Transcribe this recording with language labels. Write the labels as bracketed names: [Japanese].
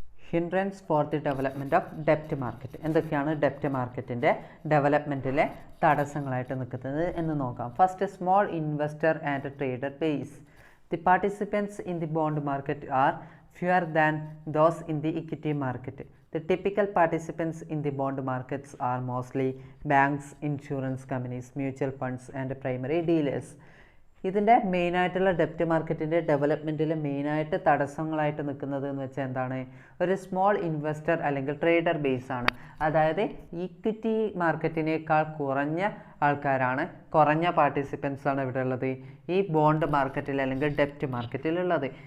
[English] hindrance for the development of ഡെപ്റ്റ് market, [Malayalam] എന്തൊക്കെയാണ് ഡെപ്റ്റ് മാർക്കറ്റിൻ്റെ ഡെവലപ്മെൻറ്റിലെ തടസ്സങ്ങളായിട്ട് നിൽക്കുന്നത് എന്ന് നോക്കാം. [English] First, small investor and trader base. The participants in the bond market R fewer than those in the equity market. The typical participants in the bond markets are mostly banks, insurance companies, mutual funds and primary dealers. [Malayalam] ഇതിൻ്റെ മെയിനായിട്ടുള്ള ഡെപ്റ്റ് മാർക്കറ്റിൻ്റെ ഡെവലപ്മെൻറ്റിൽ മെയിനായിട്ട് തടസ്സങ്ങളായിട്ട് നിൽക്കുന്നത് എന്ന് വെച്ചാൽ എന്താണ്? ഒരു small investor അല്ലെങ്കിൽ ട്രേഡർ ബേസ് ആണ്. അതായത് ഈക്വിറ്റി മാർക്കറ്റിനേക്കാൾ കുറഞ്ഞ ആൾക്കാരാണ്, കുറഞ്ഞ പാർട്ടിസിപ്പൻസ് ആണ് ഇവിടെ ഉള്ളത് ഈ ബോണ്ട് മാർക്കറ്റിൽ അല്ലെങ്കിൽ ഡെപ്റ്റ് മാർക്കറ്റിലുള്ളത്.